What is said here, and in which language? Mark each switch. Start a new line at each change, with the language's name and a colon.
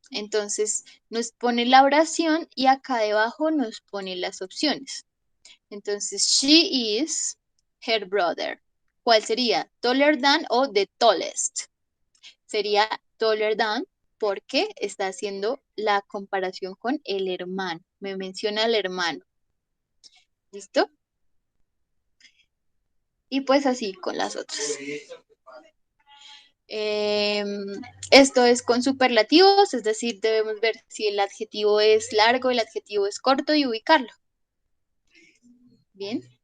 Spanish: Entonces nos pone la oración y acá debajo nos pone las opciones. Entonces,
English: she is her brother.
Spanish: ¿Cuál sería?
English: Taller than
Spanish: o
English: the tallest.
Spanish: Sería
English: taller than
Spanish: porque está haciendo la comparación con el hermano. Me menciona el hermano. ¿Listo? Y pues así con las otras. Esto es con superlativos, es decir, debemos ver si el adjetivo es largo, el adjetivo es corto y ubicarlo. Bien.